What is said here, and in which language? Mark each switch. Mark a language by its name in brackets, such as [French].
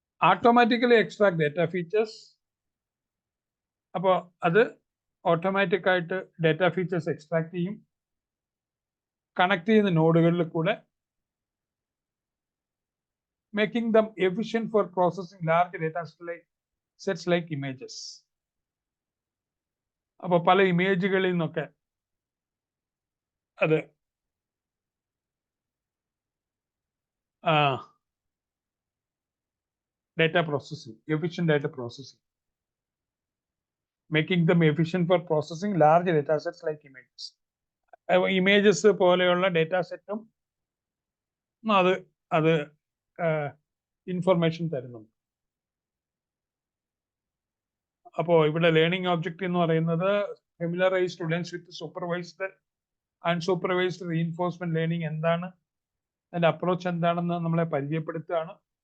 [English] Automatically extract data features. [Malayalam] അപ്പോൾ അത് automatic ആയിട്ട് ഡേറ്റ ഫീച്ചേഴ്സ് എക്സ്ട്രാക്ട് ചെയ്യും. കണക്ട് ചെയ്യുന്ന നോഡുകളിൽ കൂടെ [English] Making them efficient for processing large data sets like images. [Malayalam] അപ്പോൾ പല ഇമേജുകളിൽ നിന്നൊക്കെ അത് [English] data processing, efficient data processing, making them efficient for processing large data sets like images. [Malayalam] Images പോലെയുള്ള ഡേറ്റ സെറ്റും അത് ഇൻഫർമേഷൻ തരുന്നുണ്ട്. അപ്പോൾ ഇവിടെ ലേണിംഗ് ഒബ്ജക്റ്റ് എന്ന് പറയുന്നത് [English] familiarise students with supervised unsupervised reinforcement learning [Malayalam] എന്താണ്, അതിന്റെ അപ്രോച്ച് എന്താണെന്ന് നമ്മളെ പരിചയപ്പെടുത്തുകയാണ്.